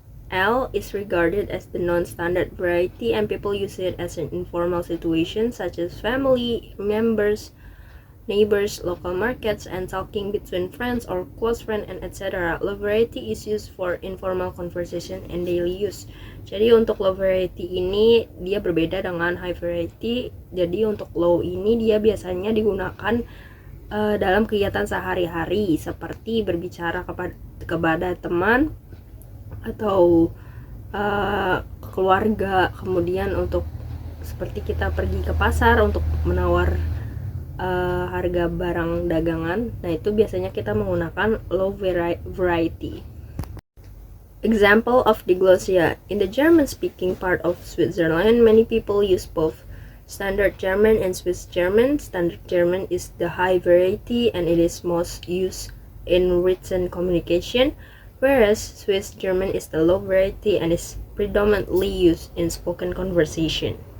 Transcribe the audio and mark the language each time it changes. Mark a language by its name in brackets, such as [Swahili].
[English] L is regarded as the non-standard variety, and people use it as an informal situation such as family members, neighbors, local markets, and talking between friends or close friends, and etc. Low variety is used for informal conversation and daily use. [Indonesian] Jadi untuk low variety ini dia berbeda dengan high variety. Jadi untuk low ini dia biasanya digunakan dalam kegiatan sehari-hari seperti berbicara kepada teman atau keluarga, kemudian untuk seperti kita pergi ke pasar untuk menawar harga barang dagangan. Nah, itu biasanya kita menggunakan low variety. [English] Example of diglossia. In the German-speaking part of Switzerland, many people use both Standard German and Swiss German. Standard German is the high variety and it is most used in written communication, whereas Swiss German is the low variety and is predominantly used in spoken conversation.